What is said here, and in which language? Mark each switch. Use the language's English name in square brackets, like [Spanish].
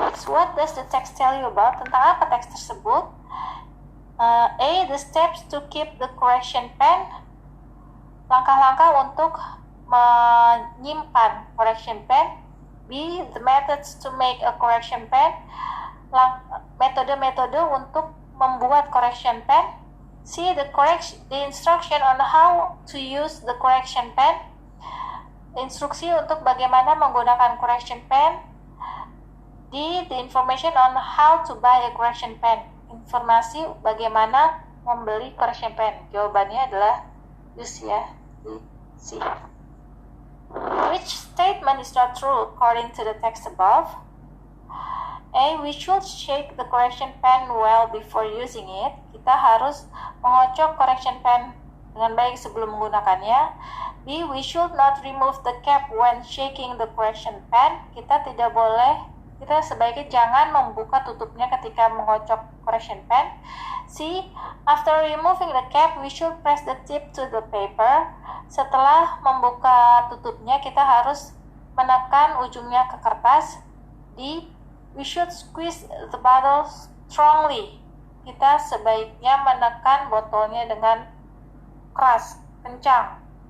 [English] What does the text tell you about? [Indonesian] Tentang apa teks tersebut? [English] A. The steps to keep the correction pen. [Indonesian] Langkah-langkah untuk menyimpan correction pen. [English] B. The methods to make a correction pen. [Indonesian] Metode-metode untuk membuat correction pen. [English] C. The instruction on how to use the correction pen. [Indonesian] Instruksi untuk bagaimana menggunakan correction pen. D. [English] The information on how to buy a correction pen. [Indonesian] Informasi bagaimana membeli correction pen. Jawabannya adalah use ya di C. [English] Which statement is not true according to the text above? A. We should shake the correction pen well before using it. [Indonesian] Kita harus mengocok correction pen dengan baik sebelum menggunakannya. [English] B. We should not remove the cap when shaking the correction pen. [Indonesian] Kita sebaiknya jangan membuka tutupnya ketika mengocok correction pen. C. [English] After removing the cap, we should press the tip to the paper. [Indonesian] Setelah membuka tutupnya, kita harus menekan ujungnya ke kertas. [English] D. We should squeeze the bottle strongly. [Indonesian] Kita sebaiknya menekan botolnya dengan keras, kencang.